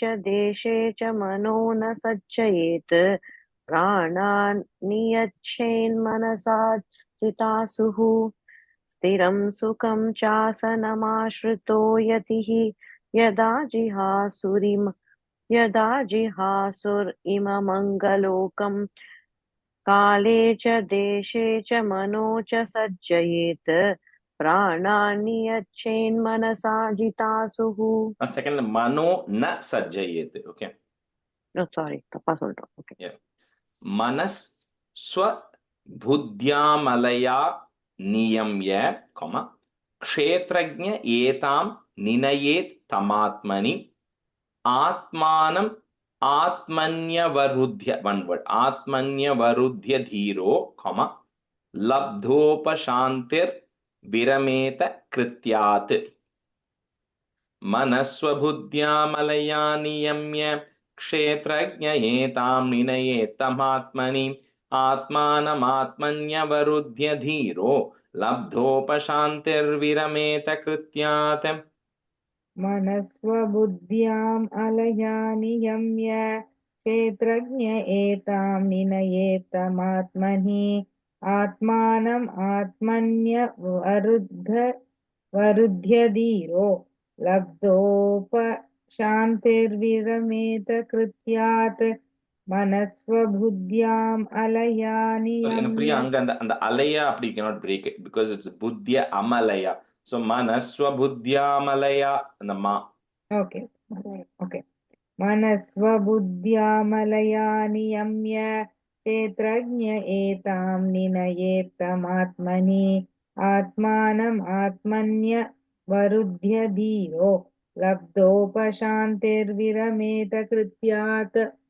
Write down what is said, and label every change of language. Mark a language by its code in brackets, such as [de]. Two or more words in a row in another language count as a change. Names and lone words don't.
[sa] देशे च मनो न सज्जयेत् प्राणान् नियच्छेन्मनसा जितासुः स्थिरं सुखं चासनमाश्रितो यतिः यदा जिहासुरिममङ्गलोकं यदा जिहासुरिममङ्गलोकं काले च देशे च मनो च सज्जयेत् प्राणान् नियच्छेन्मनसा जितासुः. second मनो न सज्जयेत्. [en] Okay. No, sorry, [ta] தப்பா சொல்றேன். Okay. [sa] Yeah. मनस् स्व बुद्ध्यामलया नियम्य, comma, क्षेत्रज्ञ एतां निनयेत् तमात्मनि आत्मानम् आत्मन्यवरुध्य, [en] one word, [sa] आत्मन्यवरुध्य धीरो, comma, लब्धोपशान्तिर् विरमेत कृत्यात् मनस्वबुद्ध्या नियम्य क्षेत्रज्ञ एतां निनयेत्तमात्मनि आत्मानमात्मन्यवरुध्य धीरो लब्धोपशान्तिर्विरमेत कृत्यात् मनस्वबुद्ध्याम् अलया नियम्य क्षेत्रज्ञ एतां निनयेत्तमात्मनि आत्मानम् आत्मन्यवरुध्य धीरो लब्धोपशान्तिर्विरमेत कृत्यात् मनस्वबुद्ध्याम् अलया [ta] என்ன பிரியா [sa] नियम्य. [ta] அங்க அந்த அலையா அப்படி [en] cannot break it because it's [sa] बुद्ध्या अमलया. [ta] So மனஸ்வபுத்தியாமலயா அந்த மா. [en] Okay. Okay. [sa] मनस्वबुद्ध्यामलया नियम्य क्षेत्रज्ञ एतां निनयेत्तमात्मनि आत्मानम् आत्मन्यवरुध्य धीरो लब्धोपशान्तिर्विरमेत कृत्यात्